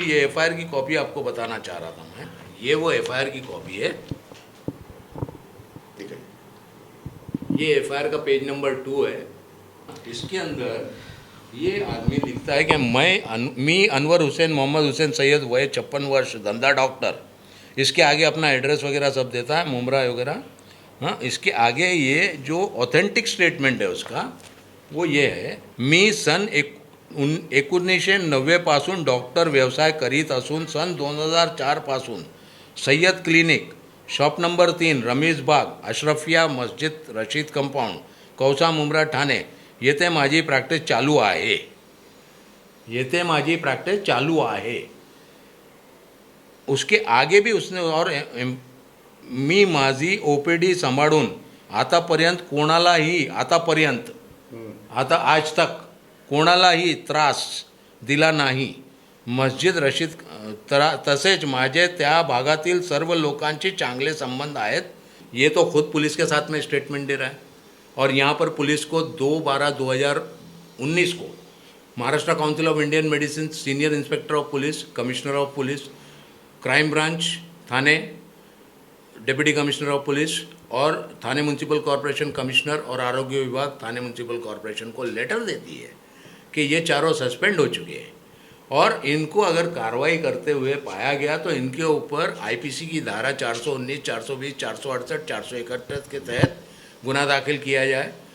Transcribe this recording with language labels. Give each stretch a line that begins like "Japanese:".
Hindi: ये एफआईआर की कॉपी आपको बताना चाह रहा था मैं। ये वो एफआईआर की कॉपी है, ये एफआईआर का पेज नंबर 2 है। इसके अंदर ये आदमी लिखता है कि मैं अनवर हुसैन मोहम्मद हुसैन सैयद, वय 56 वर्ष, धंधा डॉक्टर। इसके आगे अपना एड्रेस वगैरह सब देता है, मुमरा वगैरह। हाँ, इसके आगे ये जो ऑथेंटिक स्टेटमेंट है उसका वो ये है,
Marathi: मी सन 1990 पासून डॉक्टर व्यवसाय करीत असून सन 2004 पासून Syed clinic, shop number 3, Rameez बाग, अशरफिया मस्जिद रशीद कंपाऊंड, कौसा मुंब्रा ठाणे येथे माझी प्रॅक्टिस चालू आहे। येथे माझी प्रॅक्टिस चालू आहे।
Hindi: उसके आगे भी उसने और
Marathi: मी माझी ओपीडी सांभाळून आतापर्यंत कोणालाही आता आज तक कोणालाही त्रास दिला नाही। मस्जिद रशीद तसेच माझे त्या भागातील सर्व लोकांची चांगले संबंध आहेत।
Hindi: ये तो खुद पुलिस के साथ में स्टेटमेंट दे रहा है। और यहाँ पर पुलिस को 2/12/2019 को Maharashtra council of Indian medicine senior inspector of police, commissioner of police, crime branch Thane, deputy commissioner of police और थाने म्यूनसिपल कॉरपोरेशन कमिश्नर और आरोग्य विभाग थाने म्यूनसिपल कॉरपोरेशन को लेटर देती है कि ये चारों सस्पेंड हो चुके हैं और इनको अगर कार्रवाई करते हुए पाया गया तो इनके ऊपर आईपीसी की धारा 419, 420, 468, 431 के तहत गुना दाखिल किया जाए।